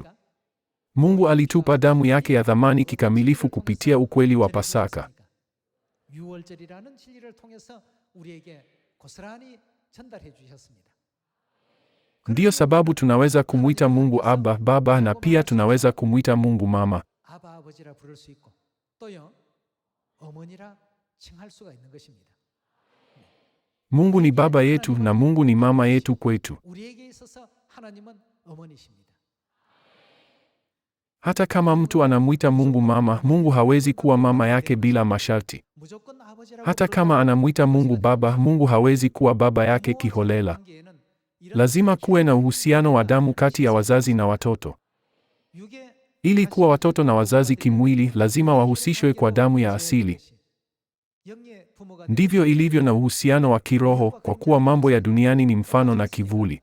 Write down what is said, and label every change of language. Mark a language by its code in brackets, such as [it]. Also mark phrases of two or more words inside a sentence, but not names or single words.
[sw] Mungu alitupa damu yake ya thamani kikamilifu kupitia ukweli wa Pasaka. Ndiyo sababu tunaweza kumwita Mungu Abba, Baba, na pia tunaweza kumwita Mungu Mama. [ko] 또요 어머니라 칭할 수가 있는 것입니다. [sw] Mungu ni baba yetu na Mungu ni mama yetu kwetu. [ko] 우리에게 있어서 하나님은 어머니십니다. [sw] Hata kama mtu anamuita Mungu mama, Mungu hawezi kuwa mama yake bila masharti. [ko] 무조건 아버지라고 [sw] Hata kama anamuita Mungu baba, Mungu hawezi kuwa baba yake kiholela. Lazima kuwe na uhusiano wa damu kati ya wazazi na watoto. Ili kuwa watoto na wazazi kimwili, lazima wahusishwe kwa damu ya asili. Ndivyo ilivyo na uhusiano wa kiroho, kwa kuwa mambo ya duniani ni mfano na kivuli.